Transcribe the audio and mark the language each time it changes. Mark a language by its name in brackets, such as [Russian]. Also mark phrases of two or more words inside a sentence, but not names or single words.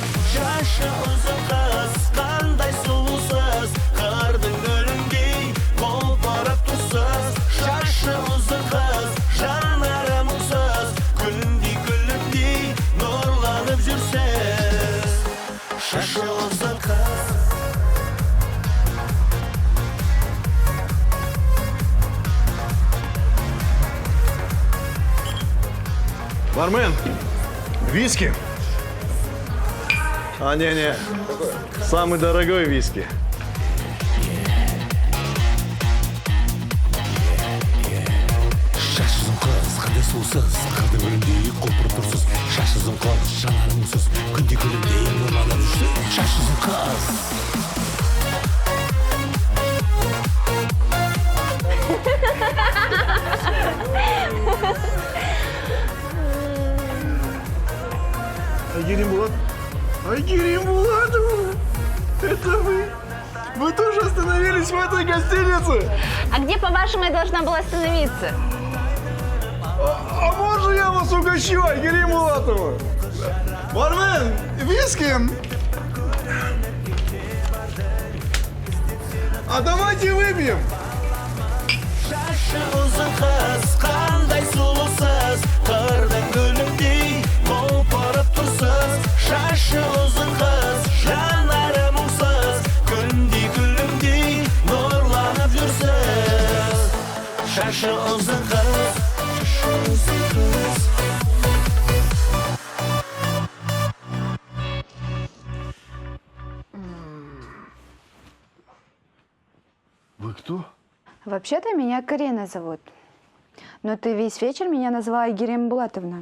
[Kazakh] Шашы ұзын қыз, қандай сұлусыз, қырдың гүліндей құлпырып тұсыз. Шашы ұзын қыз, жанары мұңсыз, күлімдей нұрланып жүрсіз. Шашы ұзын қыз. [Russian] Бармен, виски? А, не, самый дорогой виски. [Kazakh] Шашын қыз, қандай сусыз, қырдың гүліндей құлпырып тұрсыз. Шаш ұзын қыз, жанарың мұсыз, күнде күлімдей нұрланып жүрсіз. Шаш ұзын қыз. [Russian] Айгерим Булат. Айгерим Булатова. Это вы. Вы тоже остановились в этой гостинице? А где, по-вашему, я должна была остановиться? А можно я вас угощу, Айгерим Булатова? Бармен, виски? А давайте выпьем. [Kazakh] Шашы ұзын қыз, қандай сұлусыз, қырдың гүліндей құлпырып тұрсыз. Шашы ұзын қыз, жанары мұңсыз, күндей күлімдей нұрланып жүрсіз. Шашы ұзын қыз, шашы ұзын қыз. [Russian] Вы кто? Вообще-то меня Карина зовут. Но ты весь вечер меня назвала Айгерим Булатовна.